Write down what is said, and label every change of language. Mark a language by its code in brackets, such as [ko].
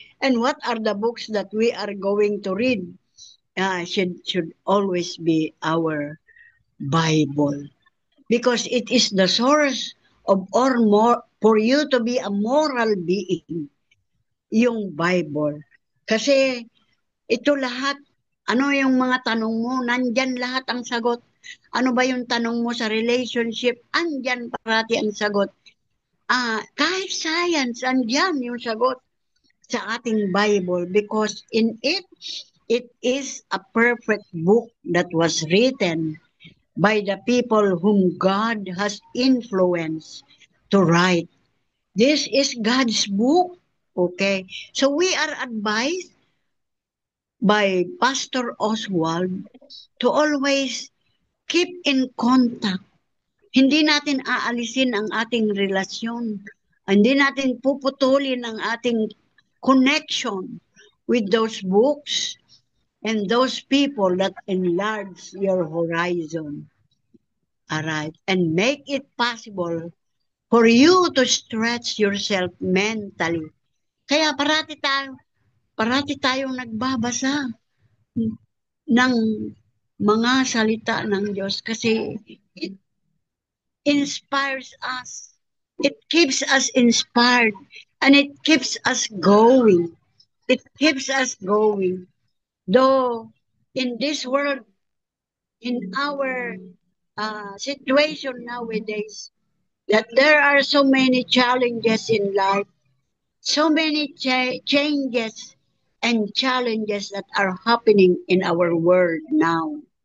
[en] And what are the books that we are going to read? Should always be our Bible. Because it is the source of or more for you to be a moral being, yung Bible. [tl] Kasi ito lahat, ano yung mga tanong mo, nandyan lahat ang sagot. Ano ba yung tanong mo sa relationship, andyan parati ang sagot. Kahit science, andyan yung sagot sa ating Bible [en] because in it, it is a perfect book that was written by the people whom God has influenced to write. This is God's book. Okay? So we are advised by Pastor Oswald to always keep in contact. [tl] Hindi natin aalisin ang ating relasyon. Hindi natin puputulin ang ating [en] connection with those books and those people that enlarge your horizon. Alright? And make it possible for you to stretch yourself mentally. [tl] Kaya parati tayong nagbabasa ng mga salita ng Diyos kasi [en] it inspires us. It keeps us inspired and it keeps us going. It keeps us going. Though in this world, in our situation nowadays, that there are so many challenges in life, so many changes and challenges that are happening in our world now.